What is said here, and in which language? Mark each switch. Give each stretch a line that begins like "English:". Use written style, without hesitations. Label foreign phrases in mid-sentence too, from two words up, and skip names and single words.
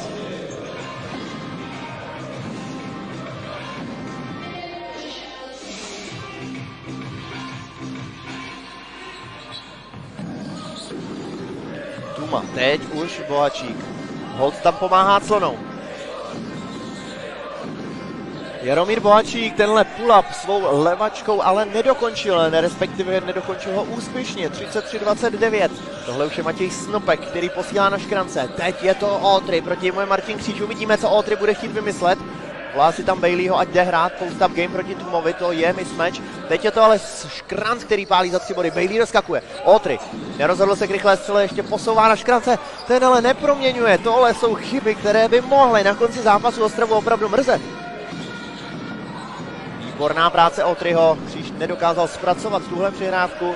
Czech: Tuma, teď už Bohačík. Holt tam pomáhá clonou. Jaromír Bohačík tenhle pull-up svou levačkou ale nedokončil, respektive nedokončil ho úspěšně, 33-29. Tohle už je Matěj Snopek, který posílá na škrance. Teď je to Autry, proti němu je Martin Kříž, uvidíme, co Autry bude chtít vymyslet. Volá si tam Baileyho, ať jde hrát
English: post-up game
Czech: proti Tumovi, to je mismatch. Teď je to ale Škranc, který pálí za 3 body, Bailey doskakuje. Autry nerozhodl se k rychlé střele, ještě posouvá na škrance, ten ale neproměňuje. Tohle jsou chyby, které by mohly na konci zápasu Ostravu opravdu mrzet. Výborná práce Autryho, Kříž nedokázal zpracovat tuhle přihrávku.